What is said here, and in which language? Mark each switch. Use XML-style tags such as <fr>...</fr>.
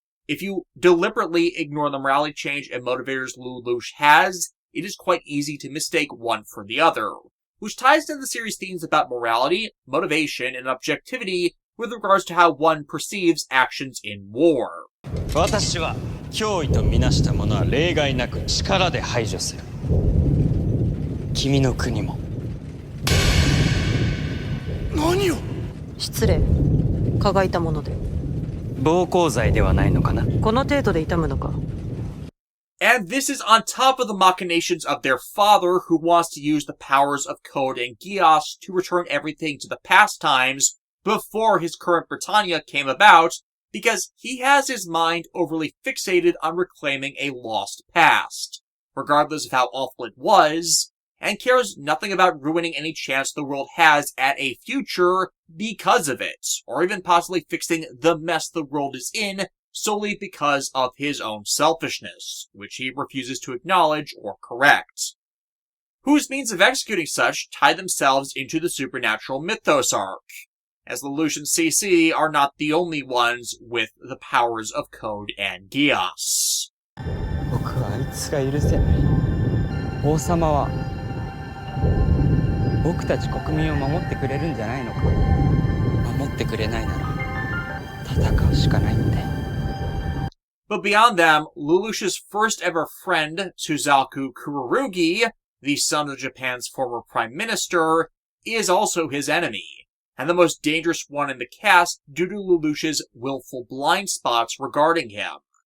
<en>If you deliberately ignore the morality change and motivators Lelouch has, it is quite easy to mistake one for the other, which ties into the series' themes about morality, motivation, and objectivity with regards to how one perceives actions in war.</en> <ja>私は脅威とみなしたものは例外なく力で排除する君の国も何を失礼蚊がいたもので暴行罪ではないのかなこの程度で痛むのか</ja> <en>And this is on top of the machinations of their father, who wants to use the powers of Code and Geass to return everything to the past times before his current Britannia came about, because he has his mind overly fixated on reclaiming a lost past, regardless of how awful it was, and cares nothing about ruining any chance the world has at a future because of it, or even possibly fixing the mess the world is in solely because of his own selfishness, which he refuses to acknowledge or correct. Whose means of executing such tie themselves into the supernatural mythos arc, as Lelouch and CC are not the only ones with the powers of Code and Geass.</en> <ja>僕はあいつが許せない。王様は僕たち国民を守ってくれるんじゃないのか。守ってくれないなら戦うしかないんだよ。</ja> <en>But beyond them, Lelouch's first ever friend, Suzaku Kururugi, the son of Japan's former prime minister, is also his enemy, and the most dangerous one in the cast due to Lelouch's willful blind spots regarding him.</en>